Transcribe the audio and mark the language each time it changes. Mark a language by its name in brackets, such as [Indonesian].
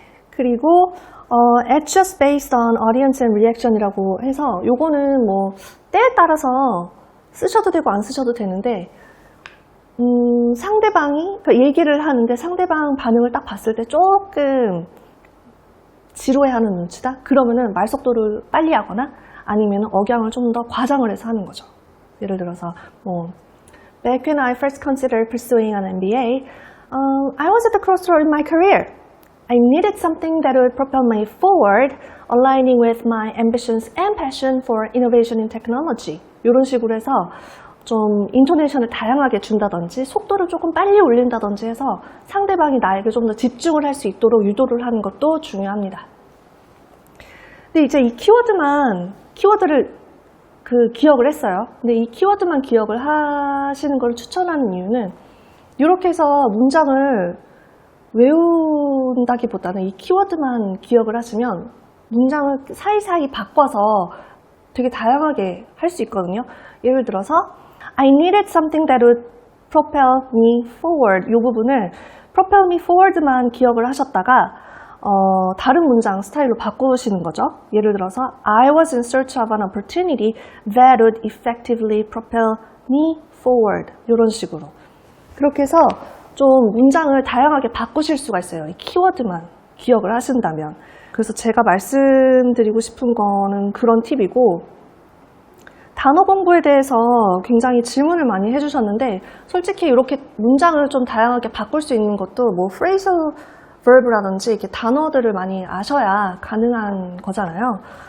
[Korean] 그리고 [English] adjust based on audience and reaction [Korean] 이라고 해서 요거는 뭐 때에 따라서 쓰셔도 되고 안 쓰셔도 되는데 상대방이 그러니까 얘기를 하는데 상대방 반응을 딱 봤을 때 조금 지루해하는 눈치다? 그러면은 말 속도를 빨리 하거나 아니면 억양을 좀 더 과장을 해서 하는 거죠. 예를 들어서 뭐 [English] Back when I first considered pursuing an MBA, I was at the crossroad in my career. I needed something that would propel me forward, aligning with my ambitions and passion for innovation in technology. [Korean] 이런 식으로 해서 좀 인토네이션을 다양하게 준다든지 속도를 조금 빨리 올린다든지 해서 상대방이 나에게 좀 더 집중을 할 수 있도록 유도를 하는 것도 중요합니다. 근데 이제 이 키워드를 기억을 했어요. 근데 이 키워드만 기억을 하시는 걸 추천하는 이유는 이렇게 해서 문장을 외운다기보다는 이 키워드만 기억을 하시면 문장을 사이사이 바꿔서 되게 다양하게 할 수 있거든요. 예를 들어서 [English] I needed something that would propel me forward [Korean] 이 부분을 [English] propel me forward [Korean] 만 기억을 하셨다가 다른 문장 스타일로 바꾸시는 거죠. 예를 들어서 [English] I was in search of an opportunity that would effectively propel me forward [Korean] 이런 식으로 그렇게 해서 좀 문장을 다양하게 바꾸실 수가 있어요. 이 키워드만 기억을 하신다면. 그래서 제가 말씀드리고 싶은 거는 그런 팁이고 단어 공부에 대해서 굉장히 질문을 많이 해주셨는데 솔직히 이렇게 문장을 좀 다양하게 바꿀 수 있는 것도 뭐 프레이즈 verb라든지 이렇게 단어들을 많이 아셔야 가능한 거잖아요.